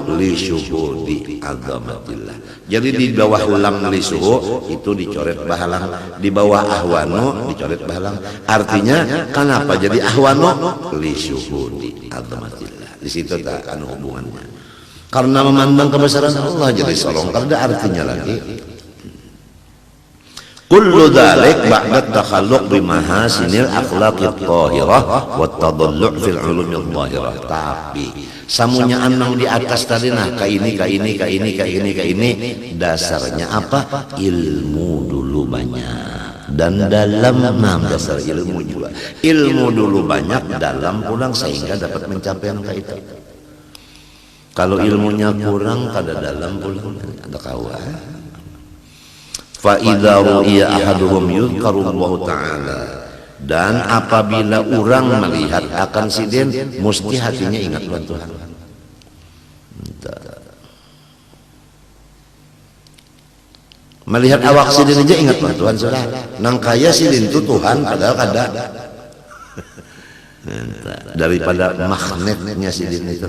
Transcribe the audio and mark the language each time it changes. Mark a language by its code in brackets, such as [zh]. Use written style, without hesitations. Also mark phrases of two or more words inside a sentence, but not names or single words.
[ar] لشهود عظمة الله. [bjn] Jadi di bawah lam li syuhu itu dicoret bahalang, di bawah ahwanu dicoret bahalang. Artinya kenapa jadi ahwanu? [ar] لشهود عظمة الله. [bjn] Di situ tak anu hubungannya. Karena memandang kebesaran Allah jadi solong. Karena artinya lagi. [ar] كل ذلك بعد التخلق بمحاسن الأخلاق الطاهرة والتضلع في العلوم الظاهرة. [bjn] Tapi samunya anang di atas tadi nah ka ini dasarnya apa? Ilmu dulu banyak. dan dalam. Nah, dasar ilmu juga. Ilmu dulu banyak, dalam pulang sehingga dapat mencapai angka itu. Kalau ilmunya kurang, kada dalam pulang ada kawan. [ar] فإذا رئي أحدهم يذكر الله تعالى, [bjn] dan apabila orang melihat akan sidin, mesti hatinya ingat Tuhan. Melihat awak sidin aja ingat Tuhan sudah. Nang kaya sidin itu Tuhan padahal kada. Daripada magnetnya sidin itu.